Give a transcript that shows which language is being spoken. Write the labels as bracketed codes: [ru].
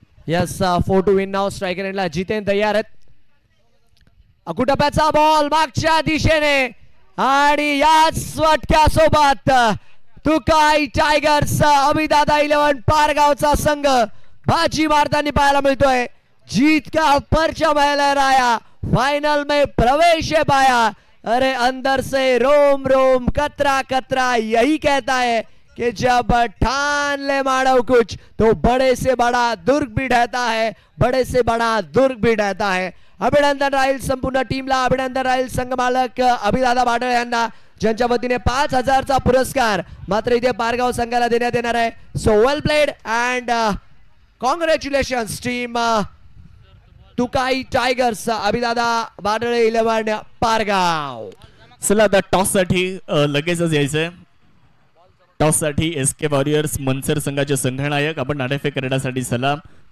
[en] Yes 4 two win नाव. [mr] Striker एंडला जितेन तयार आहेत. अकुटप्याचा बॉल मागच्या दिशेने आणि याच फटक्यासोबत तुकाई टायगर्स अभिदादा 11 पारगावचा संघ बाजी मारताना पाहायला मिळतोय. [hi] जीत का परचम है लहराया, फाइनल में प्रवेश है पाया. अरे अंदर से रोम रोम कतरा कतरा यही कहता है कि जब ठान ले मानव कुछ तो बड़े से बड़ा दुर्ग भी ढहता है, बड़े से बड़ा दुर्ग भी ढहता है. [mr] अभिनंदन राहील संपूर्ण टीमला. अभिनंदन राहील संघ मालक अभिदादा भाडळे यांना, ज्यांच्या वतीने 5,000चा पुरस्कार मात्र इथे पारगाव संघाला देण्यात येणार आहे. [en] So well played and congratulations team Tukai Tigers. [mr] अभिदादा बारळे 11 Pargaon. चला आता टॉस साठी लगेचच यायचंय. टॉस साठी SK वॉरियर्स मनसर संघाचे संघनायक आपण नाणेफेक करण्यासाठी सलाम.